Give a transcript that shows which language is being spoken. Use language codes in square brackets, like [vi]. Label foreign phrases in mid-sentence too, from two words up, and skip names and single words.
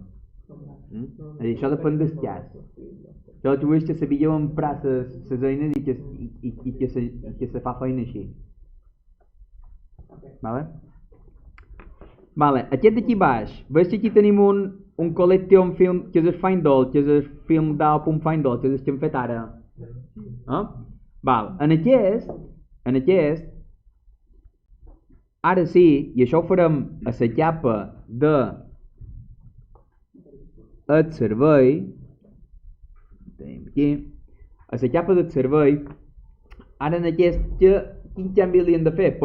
[ca] És a dir, això depèn del cas. Jo vull que sabíeu emprar les eines i que se fa feina així. Vale, aquest d'aquí baix, veus que aquí tenim un [en] collection film, [ca] que és el [en] find all, [ca] que és el [en] film DAO.find all, [ca] que és el que hem fet ara. Val, en aquest, ara sí, i això ho farem a la capa de el servei, tenim aquí, a la capa del servei, ara en aquest, quin canvi li hem de fer?